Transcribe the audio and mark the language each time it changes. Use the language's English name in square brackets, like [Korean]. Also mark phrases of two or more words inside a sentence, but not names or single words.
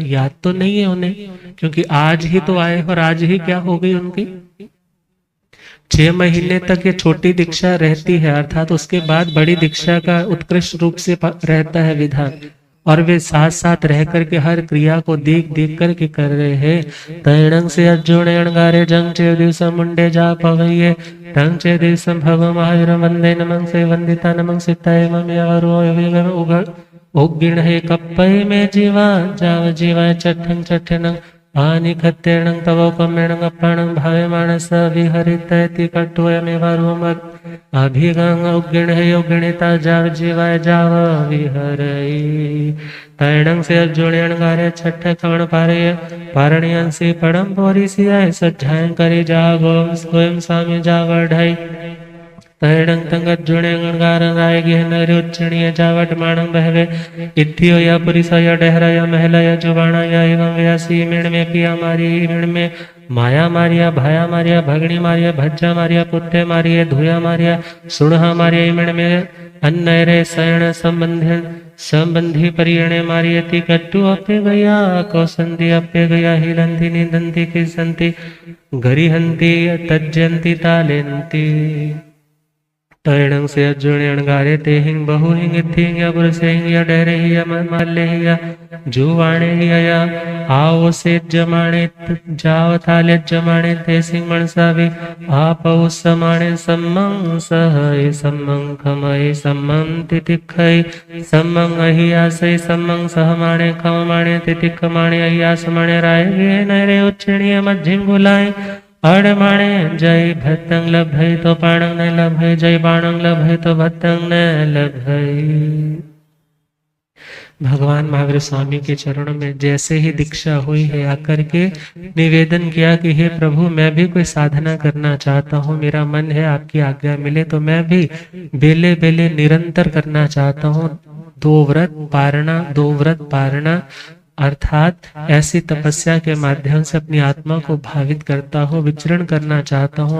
[Hindi] याद तो नहीं है उन्हें, क्योंकि आज ही तो आए और आज ही क्या हो गई उनकी। 6 महीने तक ये छोटी दीक्षा रहती है, अर्थात उसके बाद बड़ी दीक्षा का उत्कृष्ट रूप से रहता है विधान, और वे साथ साथ रह करके हर क्रिया को देख देख करके कर रहे हैं। [Prakrit languages] तैणंग से अर्जुन अणगारे जंग चे दिवसम मुंडे जा पवैये टंग चे दिवसम भव महावीर वंदे नमं से वंदिता नमं सिताय मम उगिण हे कप्पय में जीवा जाव जीवा चठंग चठनंग आनि खत्तेणं तव कमेणं अप्राणं भावे मानस विहरितयति कट्वयमेवारुमत् अभिगं उग्गिण हे उग्गिणिता जाव जीवाय जाव विहरई। तैणं से अर्जुन गारे छठ कवण पारे पारणियं से पड़म पोरी सियाय सज्जायं करी जागो स्वयं स्वामी जाव ढाई। तैणं तंगत जुणे गणगारं राय गेहनरि उच्चणीय जावट माणं बहवे इत्थियो या पुरिसया डहराया महलया जुबाणाया एवं व्यासी मिण में पिया मारी मिण में माया मारिया भाया मारिया भगणी मारिया भज्जा मारिया पुत्ते मारिया धुया मारिया सुणहा मारिया मिण में अन्नरे सयण संबंधी परियणे मारियति कट्टु अपे गया कौसंदी अपे गया हिलंती निदंती किसंती गरिहंती तज्जंती तालेंती। तैणं से अर्जुन अणगारे ते हिंग बहु हिंग थिंग या पुरुष हिंग या डहरे ही या मल्ले ही या जुवाणे ही या आओ से जमाणे जाव थाले जमाणे ते सिंह मनसावे आप उस समाणे सम्मं सहय सम्मं खमय सम्मं तितिखय सम्मं अहियासय सम्मं सहमाणे खममाणे तितिखमाणे अहियासमाणे राय गे नरे उच्चणीय मध्यम गुलाय अड़माणे जय भत्तंग लभय तो पाणंग न लभय जय बाणंग लभय तो भत्तंग न लभय। [Hindi] भगवान महावीर स्वामी के चरणों में जैसे ही दीक्षा हुई है आकर के निवेदन किया कि हे प्रभु मैं भी कोई साधना करना चाहता हूँ, मेरा मन है आपकी आज्ञा मिले तो मैं भी बेले बेले निरंतर करना चाहता हूँ। 2 व्रत पारणा अर्थात ऐसी तपस्या के माध्यम से अपनी आत्मा को भावित करता हूँ, विचरण करना चाहता हूँ।